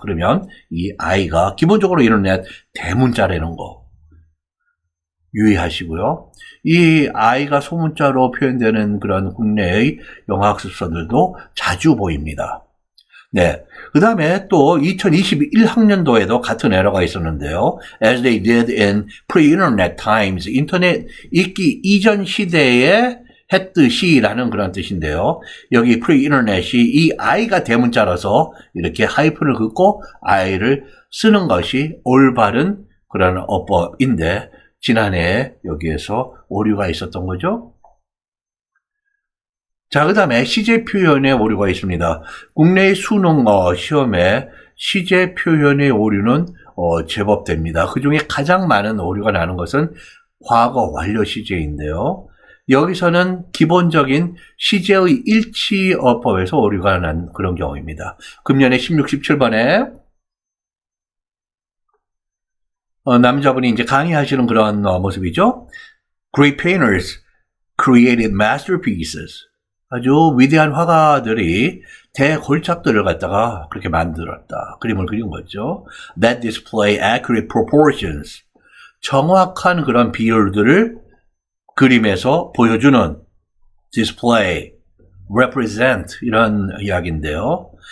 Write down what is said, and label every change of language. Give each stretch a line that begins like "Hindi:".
Korean: 그러면 이 I가 기본적으로 인터넷 대문자라는 거 유의하시고요. 이 I가 소문자로 표현되는 그런 국내의 영어학습서들도 자주 보입니다. 네. 그 다음에 또 2021학년도에도 같은 에러가 있었는데요.
English: As they did in pre-internet times.
Korean: 인터넷 있기 이전 시대에 했듯이라는 그런 뜻인데요. 여기 pre-internet이 이 I가 대문자라서 이렇게 하이픈을 긋고 I를 쓰는 것이 올바른 그런 어법인데 지난해 여기에서 오류가 있었던 거죠. 자, 그 다음에 시제 표현의 오류가 있습니다. 국내의 수능 시험에 시제 표현의 오류는 제법 됩니다. 그 중에 가장 많은 오류가 나는 것은 과거 완료 시제인데요. 여기서는 기본적인 시제의 일치 어법에서 오류가 난 그런 경우입니다. 금년에 16, 17번에 남자분이 이제 강의하시는 그런 모습이죠.
English: Great painters created masterpieces.
Korean: 아주 위대한 화가들이 대골작들을 갖다가 그렇게 만들었다. 그림을 그린 거죠.
English: That display accurate proportions.
Korean: 정확한 그런 비율들을 그림에서 보여주는 display, represent 이런 이야기인데요.